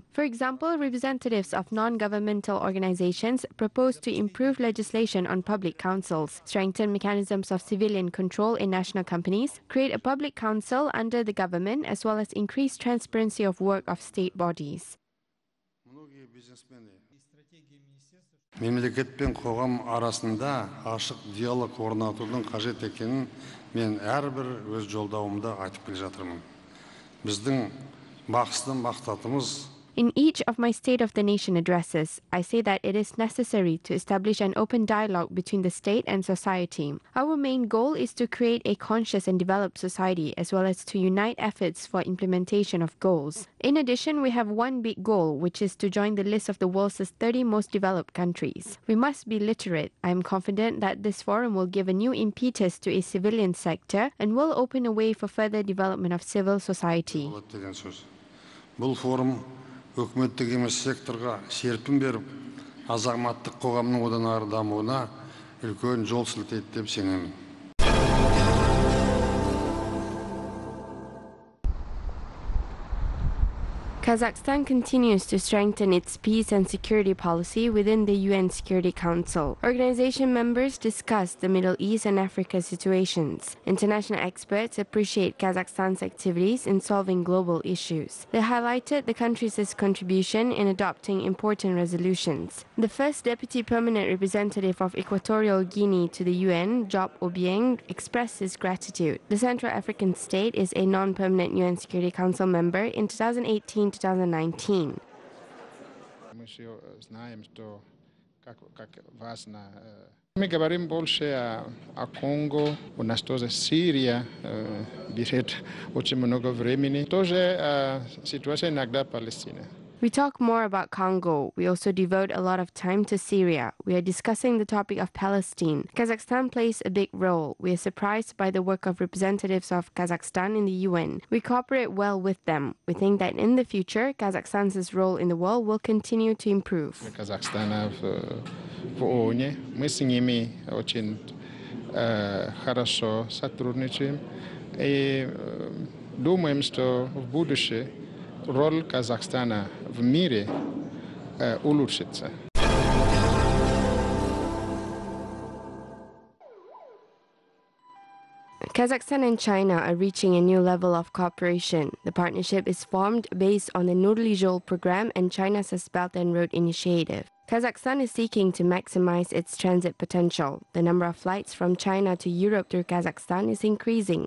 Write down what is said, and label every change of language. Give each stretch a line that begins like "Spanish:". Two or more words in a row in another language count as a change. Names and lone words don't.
English: For example, representatives of non-governmental organizations proposed to improve legislation on public councils, strengthen mechanisms of civilian control in national companies, create a public council under the government, as well as increase transparency of work of state bodies.
Kazakh: Мемлекет пен қоғам арасында ашық диалог орнатудың қажет екенін мен әрбір өз жолдауымда айтып келе жатырмын. Біздің басты мақсатымыз
English: In each of my State of the Nation addresses, I say that it is necessary to establish an open dialogue between the state and society. Our main goal is to create a conscious and developed society, as well as to unite efforts for implementation of goals. In addition, we have one big goal, which is to join the list of the world's 30 most developed countries. We must be literate. I am confident that this forum will give a new impetus to a civilian sector and will open a way for further development of civil society.
Kazakh: Бұл форум өкіметтік емес секторға серпін беріп, азаматтық қоғамның одан ары дамуына үлкен жол сілтейді деп сенемін.
English: Kazakhstan continues to strengthen its peace and security policy within the UN Security Council. Organization members discussed the Middle East and Africa situations. International experts appreciate Kazakhstan's activities in solving global issues. They highlighted the country's contribution in adopting important resolutions. The first Deputy Permanent Representative of Equatorial Guinea to the UN, Job Obiang, expressed his gratitude. The Central African state is a non-permanent UN Security Council member in 2018-2019.
Russian: Мы говорим больше о Конго, у нас тоже Сирия берет очень много времени, тоже ситуация иногда Палестина.
English: We talk more about Congo. We also devote a lot of time to Syria. We are discussing the topic of Palestine. Kazakhstan plays a big role. We are surprised by the work of representatives of Kazakhstan in the UN. We cooperate well with them. We think that in the future, Kazakhstan's role in the world will continue to improve.
Russian: Казахстана в ООН, мы с ними очень хорошо сотрудничаем и думаем, что в будущем роль Казахстана в мире улучшится.
English: Kazakhstan and China are reaching a new level of cooperation. The partnership is formed based on the Joly program and China's Belt and Road Initiative. Kazakhstan is seeking to maximize its transit potential. The number of flights from China to Europe through Kazakhstan is increasing.